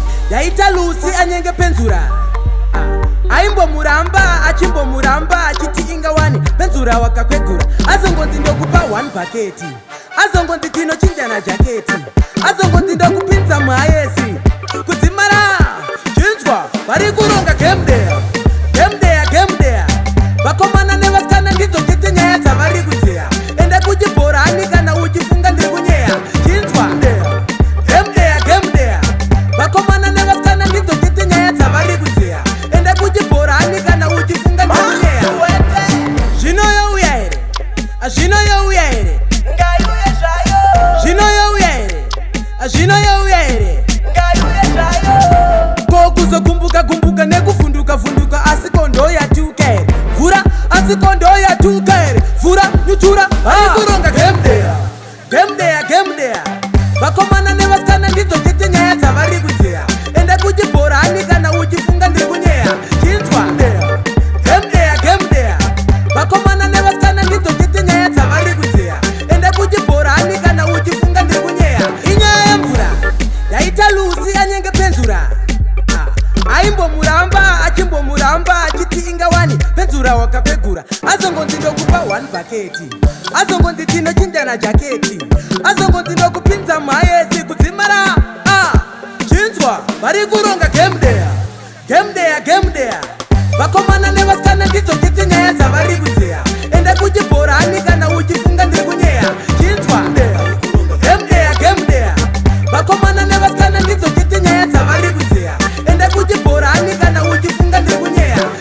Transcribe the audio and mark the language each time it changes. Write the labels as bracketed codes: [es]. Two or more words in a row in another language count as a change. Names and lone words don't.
[sn] Yaita Lucy anyenge Penzura. Ah, aimbomuramba, achimbomuramba, achiti inga wani. Penzura wakakwegura. Azongonzi ndokupa [en] one bucket. [sn] Azongonzi tinochinjana jaketi. Azongonzi ndokupinza muhayesi. Kudzimara, chinzwa, vari kuronga [en] game there. Game there, game there. [sn] Vakomana nevasikana ndidzo chete nyaya dzavari kuzeya. Enda kuchibhorani kana uchifunga ndiri kunyeya. Chinzwa, [en] game there, game there. [sn] Vakomana nevasikana ndidzo chete nyaya dzavari kuzeya. Enda kuchibhorani kana uchifunga ndiri kunyeya. Zvino youya here? Zvino youya here? Ngaiuye zvayo. Zvino youya here? Zvino youya here? Ngaiuye zvayo. Ko kuzokumbuka kumbuka nekuvhunduka vhunduka, asi ko ndo yatuka here? Vhura, asi ko ndo yatuka here? Vhura, nyutura, Ah. ari kuronga [en] game there. Game there, game there. [sn] Vakomana nevasikana ndidzo chete nyaya dzavari kudzeya. Enda kuchibhorani kana uchifunga ndiri kunyeya. Chinzwa? [en] Game there, game there. [sn] Vakomana nevasikana ndidzo chete nyaya dzavari kudzeya. Enda kuchibhorani kana uchifunga ndiri kunyeya. Inyaya yemvura. Yaita lusi anyenge penzura. Ah, aimbomuramba, achimbomuramba, achiti ingawani. Penzura wakapegura. Azongonzi ndokupa [en] one bucket. [sn] Azongonzi tinochinjana jaketi. Azongonzi nokupinza maesi kudzimara. Ah, chinzwa, vari kuronga [en] game day. Game day, game day. [sn] Vakomana nevasikana ndidzo chete nyaya dzavari kudzeya. Enda kuchibhorani kana uchifunga ndiri kunyeya. Chinzwa, [en] game day, game day. [sn] Vakomana nevasikana ndidzo chete nyaya dzavari kudzeya. Enda kuchibhorani kana uchifunga ndiri kunyeya.